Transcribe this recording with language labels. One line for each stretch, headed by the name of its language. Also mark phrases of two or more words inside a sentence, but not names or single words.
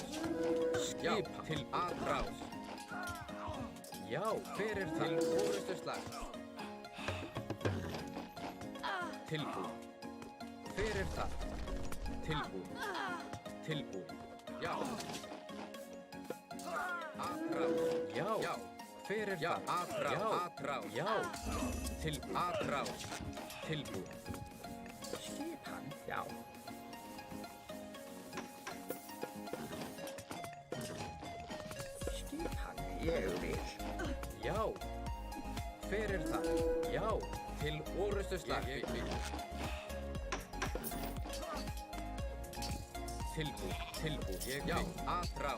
Icelandic: Skipan. Til atrás. Já. Hver er það? Til orrustuslag. Tilbúin. Hver er það? Tilbúin. Tilbúin. Já. Atrás. Já. Já. Hver er það? Atrás. Atrás. Já. Til atrás. Tilbúin. Skipan. Já. Skipan. Ég vil. Já. Hver er það? Já. Til orrustuslag. Tilbúin. Tilbúin. Já. Atrás.